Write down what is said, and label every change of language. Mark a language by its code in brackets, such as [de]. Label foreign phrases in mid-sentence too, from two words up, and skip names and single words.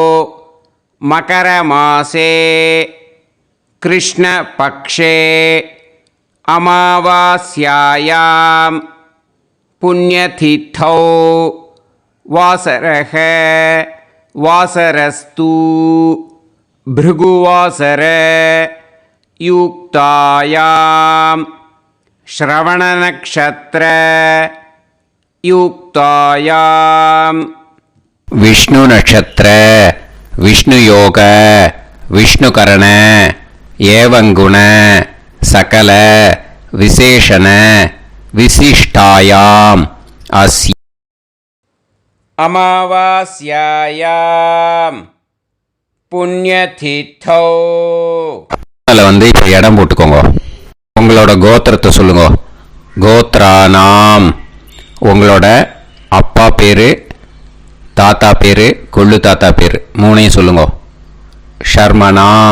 [sa] मकरमासे कृष्णपक्षे अमावास्यायां पुण्यतिथौ वासरः वासरस्तु भृगुवासर युक्तायां श्रवणनक्षत्र युक्तायां विष्णु नक्षत्र विष्णु योग विष्णुकरण एवं गुण सकल विशेषण विशिष्टायाम् अस्य अमावास्यायां पुण्यतिथौ. [ta] அதில் இப்போ இடம் போட்டுக்கோங்க. உங்களோட கோத்திரத்தை சொல்லுங்க. [sa] கோத்ரானாம். [ta] உங்களோட அப்பா பேர், தாத்தா பேர், கொள்ளு தாத்தா பேர் 3ஐயும் சொல்லுங்க.